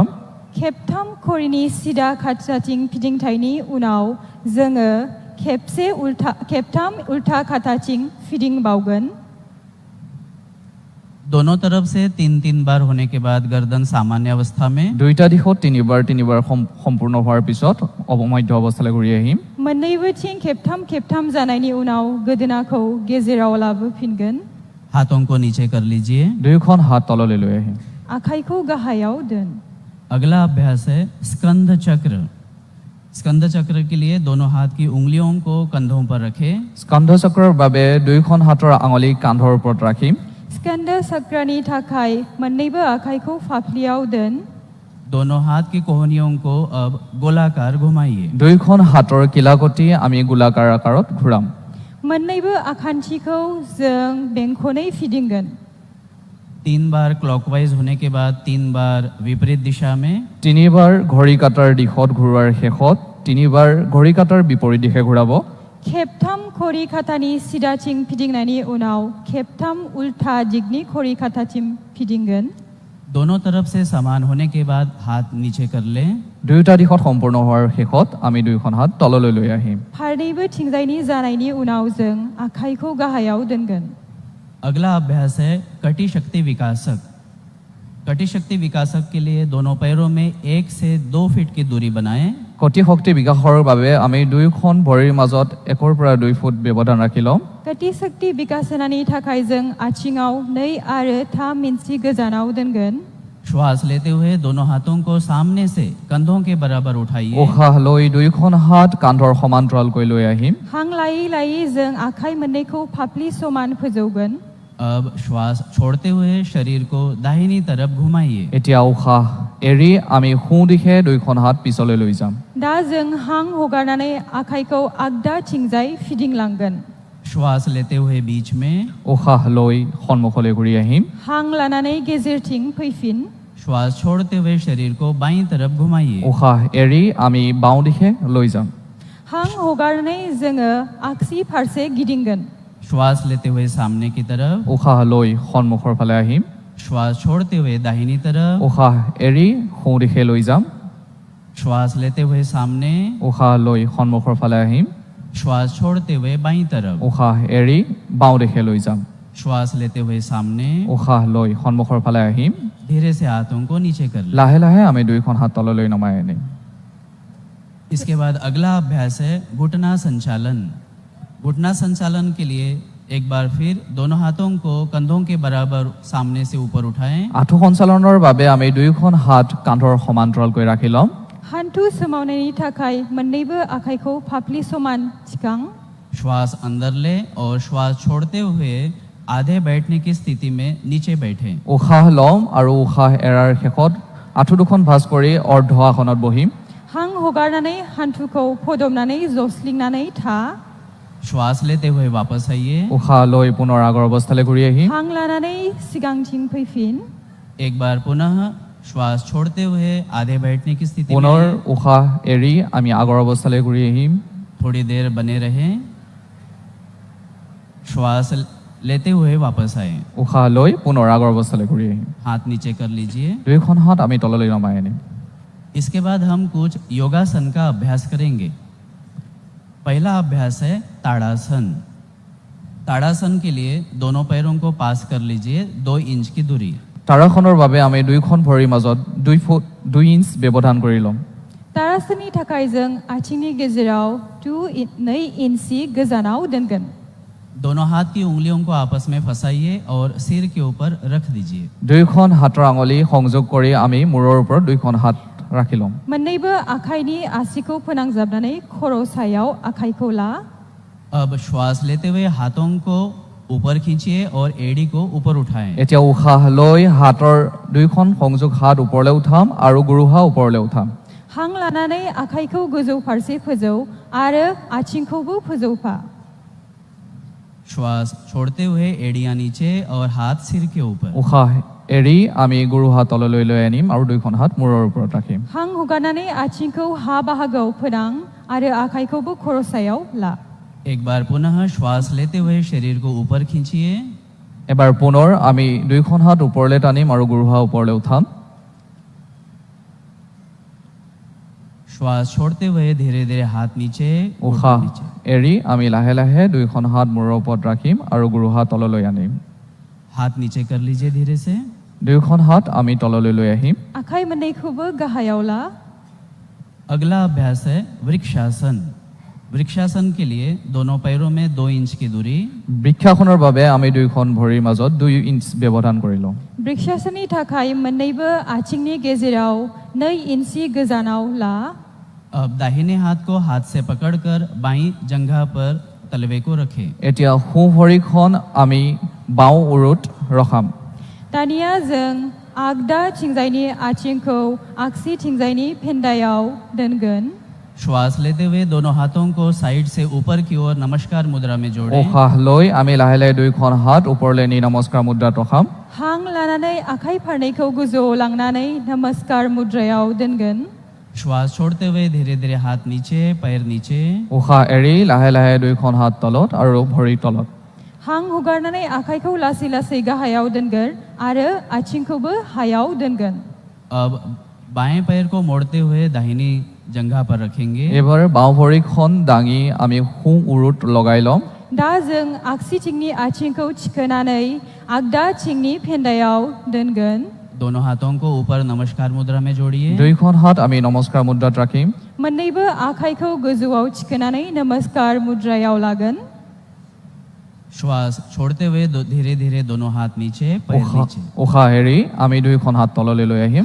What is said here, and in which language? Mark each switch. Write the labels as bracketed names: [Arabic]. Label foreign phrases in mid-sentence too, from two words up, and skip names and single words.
[Bodo] खेबथाम घड़ीनि सिदा काटाथिं फिदिंथायनि उनाव जोङो खेबथाम उल्था काटाथिं फिदिंबावगोन। [Hindi] दोनों तरफ से 3-3 बार होने के बाद गर्दन सामान्य अवस्था में, [Assamese] দুইটা দিশত তিনিবাৰ সম্পূৰ্ণ হোৱাৰ পিছত অৱমধ্য অৱস্থালৈ ঘূৰি আহিম। [Bodo] मोननैबोथिं खेबथाम खेबथाम जानायनि उनाव गोदोनाखौ गेजेराव लाबोफिनगोन। [Hindi] हाथों को नीचे कर लीजिए। [Assamese] দুয়োখন হাত তললৈ লৈ আহিম। [Bodo] आखाइखौ गाहायाव दोन। [Hindi] अगला अभ्यास है स्कंद चक्र। स्कंद चक्र के लिए दोनों हाथ की उंगलियों को कंधों पर रखें। [Assamese] স্কন্ধ চক্ৰৰ বাবে দুয়োখন হাতৰ আঙুলি কান্ধৰ ওপৰত ৰাখিম। [Bodo] स्कंद चक्रनि थाखाय मोननैबो आखाइखौ फाफ्लियाव दोन। [Hindi] दोनों हाथ की कोहनियों को अब गोलाकार घुमाइए। [Assamese] দুয়োখন হাতৰ কিলাকটি আমি গোলাকাৰ আকাৰত ঘূৰাম। [Bodo] मोननैबो आखान्थिखौ जों बेंखनै फिदिंगोन। [Hindi] 3 बार क्लॉकवाइज होने के बाद 3 बार विपरीत दिशा में, [Assamese] তিনিবাৰ ঘড়ী কাটাৰ দিশত ঘূৰোৱাৰ শেষত তিনিবাৰ ঘড়ী কাটাৰ বিপৰীত দিশে ঘূৰাব। [Bodo] खेबथाम खरि खातानि सिदाथिं फिदिंनायनि उनाव खेबथाम उल्था दिगनि खरि खाताथिं फिदिंगोन। [Hindi] दोनों तरफ से समान होने के बाद हाथ नीचे कर लें। [Assamese] দুয়োটা দিশত সম্পূৰ্ণ হোৱাৰ শেষত আমি দুয়োখন হাত তললৈ লৈ আহিম। [Bodo] फारनैबो थिंजायनि जानायनि उनाव जों आखाइखौ गाहायाव दोनगोन। [Hindi] अगला अभ्यास है कटी शक्ति विकासक। कटी शक्ति विकासक के लिए दोनों पैरों में 1 से 2 फीट की दूरी बनाएं। [Assamese] কটি শক্তি বিকাশৰ বাবে আমি দুয়োখন ভৰিৰ মাজত 1 পৰা 2 ফুট ব্যৱধান ৰাখি ল'ম। [Bodo] कटि शक्ति विकासनानि थाखाय जों आथिङाव 2 आरो 3 इन्सि गोजानाव दोनगोन। [Hindi] श्वास लेते हुए दोनों हाथों को सामने से कंधों के बराबर उठाइए। [Assamese] উশাহ লৈ দুয়োখন হাত কান্ধৰ সমান্তৰালকৈ লৈ আহিম। [Bodo] हां लायै लायै जों आखाइ मोननैखौ फाफ्लि समान फोजौगोन। [Hindi] अब श्वास छोड़ते हुए शरीर को दाहिनी तरफ घुमाइए। [Assamese] এতিয়া উশাহ এৰি আমি সোঁ দিশে দুয়োখন হাত পিছলৈ লৈ যাম। [Bodo] दा जों हां हगारनानै आखाइखौ आगदाथिंजाय फिदिंलांगोन। [Hindi] श्वास लेते हुए बीच में, [Assamese] উশাহ লৈ সন্মুখলৈ ঘূৰি আহিম। [Bodo] हां लानानै गेजेरथिं फैफिन। [Hindi] श्वास छोड़ते हुए शरीर को बाईं तरफ घुमाइए। [Assamese] উশাহ এৰি আমি বাওঁ দিশে লৈ যাম। [Bodo] हां हगारनानै जोङो आगसि फारसे गिदिंगोन। [Hindi] श्वास लेते हुए सामने की तरफ, [Assamese] উশাহ লৈ সন্মুখৰ ফালে আহিম। [Hindi] श्वास छोड़ते हुए दाहिनी तरफ, [Assamese] উশাহ এৰি সোঁ দিশে লৈ যাম। [Hindi] श्वास लेते हुए सामने, [Assamese] উশাহ লৈ সন্মুখৰ ফালে আহিম। [Hindi] श्वास छोड़ते हुए बाईं तरफ, [Assamese] উশাহ এৰি বাওঁ দিশে লৈ যাম। [Hindi] श्वास लेते हुए सामने, [Assamese] উশাহ লৈ সন্মুখৰ ফালে আহিম। [Hindi] धीरे से हाथों को नीचे कर लें। [Assamese] লাহে লাহে আমি দুয়োখন হাত তললৈ নমাই আনিম। [Hindi] इसके बाद अगला अभ्यास है घुटना संचालन। घुटना संचालन के लिए एक बार फिर दोनों हाथों को कंधों के बराबर सामने से ऊपर उठाएं। [Assamese] আঁঠু সঞ্চালনৰ বাবে আমি দুয়োখন হাত কান্ধৰ সমান্তৰালকৈ ৰাখি ল'ম। [Bodo] हान्थु सोमावनायनि थाखाय मोननैबो आखाइखौ फाफ्लि समान थिखां। [Hindi] श्वास अंदर लें और श्वास छोड़ते हुए आधे बैठने की स्थिति में नीचे बैठें। [Assamese] উশাহ ল'ম আৰু উশাহ এৰাৰ শেষত আঁঠু দুখন ভাঁজ কৰি অৰ্ধ আসনত বহিম। [Bodo] हां हगारनानै हान्थुखौ फदबनानै जस्लिंनानै था। [Hindi] श्वास लेते हुए वापस आइए। [Assamese] উশাহ লৈ পুনৰ আগৰ অৱস্থালৈ ঘূৰি আহিম। [Bodo] हां लानानै सिगांथिं फैफिन। [Hindi] एक बार पुनः श्वास छोड़ते हुए आधे बैठने की स्थिति [Assamese] পুনৰ [Hindi] में [Assamese] উশাহ এৰি আমি আগৰ অৱস্থালৈ ঘূৰি আহিম। [Hindi] थोड़ी देर बने रहें। श्वास लेते हुए वापस आए। [Assamese] উশাহ লৈ পুনৰ আগৰ অৱস্থালৈ ঘূৰি আহিম। [Hindi] हाथ नीचे कर लीजिए। [Assamese] দুয়োখন হাত আমি তললৈ নমাই আনিম। [Hindi] इसके बाद हम कुछ योगासन का अभ्यास करेंगे। पहला अभ्यास है ताड़ासन। ताड़ासन के लिए दोनों पैरों को पास कर लीजिए 2 इंच की दूरी। [Assamese] তাৰাসনৰ বাবে আমি দুয়োখন ভৰিৰ মাজত 2 ইঞ্চ ব্যৱধান কৰি ল'ম। [Bodo] तारासननि थाखाय जों आथिंनि गेजेराव 2 इन्सि गोजानाव दोनगोन। [Hindi] दोनों हाथ की उंगलियों को आपस में फंसाइए और सिर के ऊपर रख दीजिए। [Assamese] দুয়োখন হাতৰ আঙুলি সংযোগ কৰি আমি মূৰৰ ওপৰত দুয়োখন হাত ৰাখি ল'ম। [Bodo] मोननैबो आखाइनि आसिखौ फोनांजाबनानै खर' सायाव आखाइखौ ला। [Hindi] अब श्वास लेते हुए हाथों को ऊपर खींचिए और एड़ी को ऊपर उठाएं। [Assamese] এতিয়া উশাহ লৈ হাতৰ দুয়োখন সংযোগ হাত ওপৰলৈ উঠাম আৰু গুৰুহা ওপৰলৈ উঠাম। [Bodo] हां लानानै आखाइखौ गोजौ फारसे फोजौ आरो आथिंखौबो फोजौफा। [Hindi] श्वास छोड़ते हुए एड़ियां नीचे और हाथ सिर के ऊपर। [Assamese] উশাহ এৰি আমি গুৰুহা তললৈ লৈ আনিম আৰু দুয়োখন হাত মূৰৰ ওপৰত ৰাখিম। [Bodo] हां हगारनानै आथिंखौ हा बाहागोआव फोनां आरो आखाइखौबो खर' सायाव ला। [Hindi] एक बार पुनः श्वास लेते हुए शरीर को ऊपर खींचिए। [Assamese] এবাৰ পুনৰ আমি দুয়োখন হাত ওপৰলৈ টানিম আৰু গুৰুহা ওপৰলৈ উঠাম। [Hindi] श्वास छोड़ते हुए धीरे धीरे हाथ नीचे, [Assamese] উশাহ [Hindi] ऊपर नीचे। [Assamese] এৰি আমি লাহে লাহে দুয়োখন হাত মূৰৰ ওপৰত ৰাখিম আৰু গুৰুহা তললৈ আনিম। [Hindi] हाथ नीचे कर लीजिए धीरे से। [Assamese] দুয়োখন হাত আমি তললৈ লৈ আহিম। [Bodo] आखाइ मोननैखौबो गाहायाव ला। [Hindi] अगला अभ्यास है वृक्षासन। वृक्षासन के लिए दोनों पैरों में 2 इंच की दूरी, [Assamese] বৃক্ষাসনৰ বাবে আমি দুয়োখন ভৰিৰ মাজত 2 ইঞ্চ ব্যৱধান কৰি লওঁ। [Bodo] वृक्षासननि थाखाय मोननैबो आथिंनि गेजेराव 2 इन्सि गोजानाव ला। [Hindi] अब दाहिने हाथ को हाथ से पकड़कर बाईं जंघा पर तलवे को रखें। [Assamese] এতিয়া সোঁ ভৰিখন আমি বাওঁ উৰুত ৰখাম। [Bodo] दानिया जों आगदा थिंजायनि आथिंखौ आगसि थिंजायनि फेन्दायाव दोनगोन। [Hindi] श्वास लेते हुए दोनों हाथों को साइड से ऊपर की ओर नमस्कार मुद्रा में जोड़ें। [Assamese] উশাহ লৈ আমি লাহে লাহে দুয়োখন হাত ওপৰলৈ নি নমস্কাৰ মুদ্ৰাত ৰখাম। [Bodo] हां लानानै आखाइ फारनैखौ गोजौआव लांनानै नमस्कार मुद्रायाव दोनगोन। [Hindi] श्वास छोड़ते हुए धीरे धीरे हाथ नीचे, पैर नीचे। [Assamese] উশাহ এৰি লাহে লাহে দুয়োখন হাত তলত আৰু ভৰি তলত। [Bodo] हां हगारनानै आखाइखौ लासै लासै गाहायाव दोनगोन आरो आथिंखौबो हायाव दोनगोन। [Hindi] अब बाएं पैर को मोड़ते हुए दाहिनी जंघा पर रखेंगे। [Assamese] এবাৰ বাওঁ ভৰিখন দাঙি আমি সোঁ উৰুত লগাই ল'ম। [Bodo] दा जों आगसिथिंनि आथिंखौ थिखोनानै आगदा थिंनि फेन्दायाव दोनगोन। [Hindi] दोनों हाथों को ऊपर नमस्कार मुद्रा में जोड़िए। [Assamese] দুয়োখন হাত আমি নমস্কাৰ মুদ্ৰাত ৰাখিম। [Bodo] मोननैबो आखाइखौ गोजौआव थिखोनानै नमस्कार मुद्रायाव लागोन। [Hindi] श्वास छोड़ते हुए धीरे धीरे दोनों हाथ नीचे, पैर नीचे। [Assamese] উশাহ এৰি আমি দুয়োখন হাত তললৈ লৈ আহিম